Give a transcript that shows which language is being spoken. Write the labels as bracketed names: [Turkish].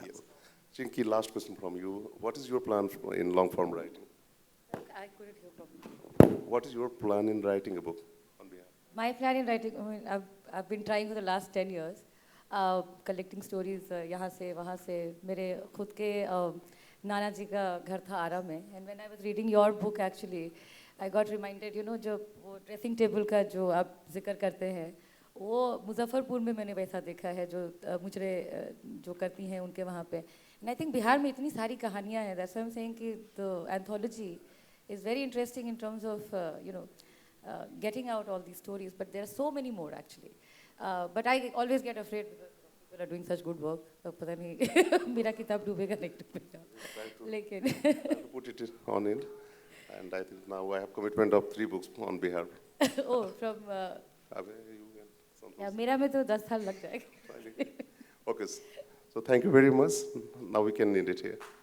[English] Yes. Chinki, last question from you. What is your plan in long form writing? I couldn't hear properly. What is your plan in writing a book on behalf? My plan in writing, I mean, I've been trying for the last 10 years, collecting stories [Hindi] यहाँ से वहाँ से. मेरे खुद के नाना जी का घर था आरा में. [English] And when I was reading your book, actually, I got reminded, you know, [Hindi] जो वो dressing table का जो आप जिक्र करते हैं, वो मुजफ्फरपुर में मैंने वैसा देखा है जो मुझे जो करती हैं उनके वहाँ पे. [English] And I think [Hindi] बिहार में इतनी सारी कहानियाँ हैं. [English] That's why I'm saying कि the anthology is very interesting in terms of, you know, getting out all these stories. But there are so many more actually. But I always get afraid because people are doing such good work. [Hindi] पता नहीं मेरा किताब डूबेगा नहीं डूबेगा. लेकिन [English] I have to put it on it. And I think now I have commitment of 3 books on behalf. oh, from Abhay, you and Santosh. [Hindi] yeah, मेरा में तो 10 साल लग जाएगा. [English] Okay. So thank you very much. Now we can end it here.